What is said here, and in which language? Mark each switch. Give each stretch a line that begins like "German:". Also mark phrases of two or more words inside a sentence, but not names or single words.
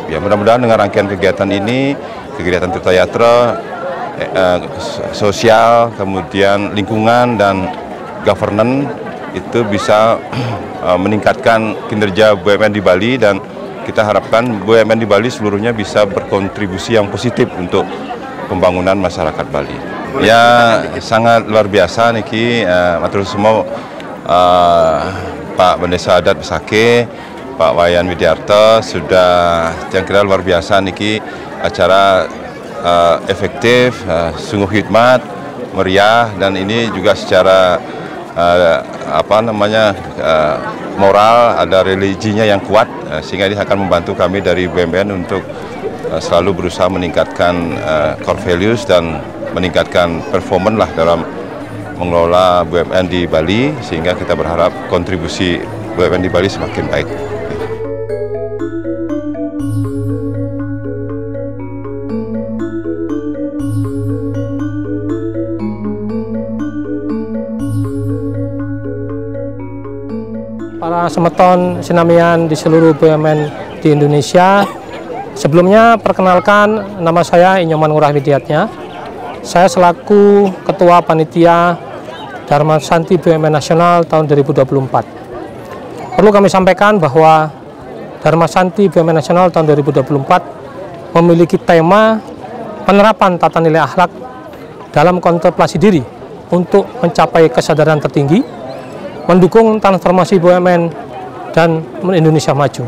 Indonesian: Ya, mudah-mudahan dengan rangkaian kegiatan ini, kegiatan tirta yatra, sosial, kemudian lingkungan dan governance, itu bisa meningkatkan kinerja BUMN di Bali, dan kita harapkan BUMN di Bali seluruhnya bisa berkontribusi yang positif untuk pembangunan masyarakat Bali. Ya, sangat luar biasa niki, matur semua Pak Bendesa Adat Besake, Pak Wayan Widiarto sudah yang kira luar biasa niki, acara efektif, sungguh hikmat, meriah, dan ini juga secara moral, ada religinya yang kuat, sehingga ini akan membantu kami dari BUMN untuk selalu berusaha meningkatkan
English: core values
Indonesian: dan meningkatkan performance lah dalam mengelola BUMN di Bali, sehingga kita berharap kontribusi BUMN di Bali semakin baik.
Balinese: Para semeton sinamian
Indonesian: di seluruh BUMN di Indonesia, sebelumnya perkenalkan, nama saya Inyoman Ngurah Widiatnya. Saya selaku Ketua Panitia Dharma Santi BUMN Nasional tahun 2024. Perlu kami sampaikan bahwa Dharma Santi BUMN Nasional tahun 2024 memiliki tema penerapan tata nilai akhlak dalam kontemplasi diri untuk mencapai kesadaran tertinggi, mendukung transformasi BUMN dan Indonesia maju.